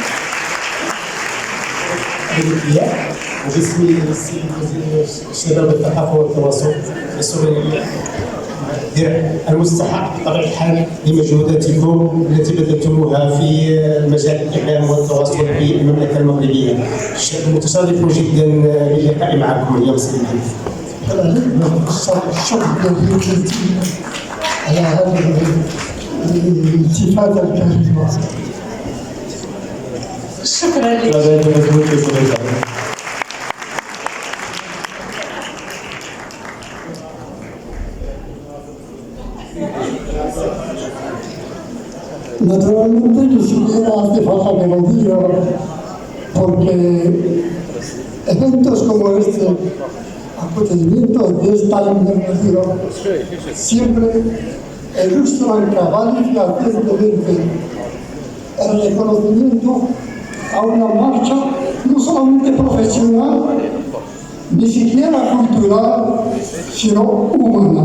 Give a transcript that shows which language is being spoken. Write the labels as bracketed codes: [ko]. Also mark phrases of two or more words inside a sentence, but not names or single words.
[ar] وباسم السيد وزير الشباب والثقافه والتواصل السوري المستحق بطبيعه الحال لمجهوداتكم التي بذلتموها في مجال الاعلام والتواصل في المملكه المغربيه. متشرف جدا باللقاء معكم اليوم سيدي. الشكر جزيلا على هذه الالتفاته الكريمه. شكرا لك. [es] Naturalmente ni siquiera hace falta que lo diga, porque eventos como este, acontecimientos de esta envergadura, siempre ilustran cabal y fehacientemente el reconocimiento a una marcha no solamente profesional, ni siquiera cultural, sino humana.